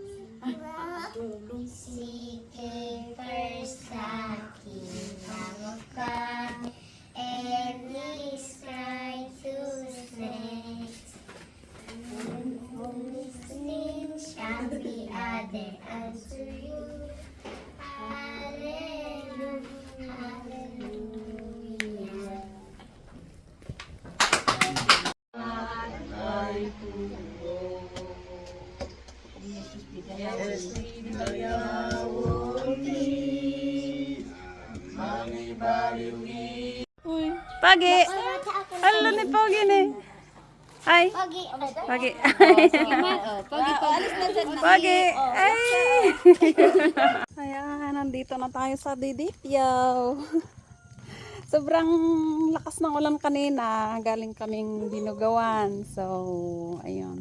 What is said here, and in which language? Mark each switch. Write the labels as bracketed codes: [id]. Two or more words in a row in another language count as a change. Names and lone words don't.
[en] Seek ye first the kingdom of God and His righteousness, and all these things shall be added unto you. Hallelujah, hallelujah. [tl] Uy, Pagi. Hello ni Pagi ni. Hi. Pagi, Pagi. Alis na dyan. Pagi. Ay. Ayan, nandito na tayo sa Didipyaw. Sobrang lakas ng ulan kanina. Galing kaming Dinugawan. So, ayun.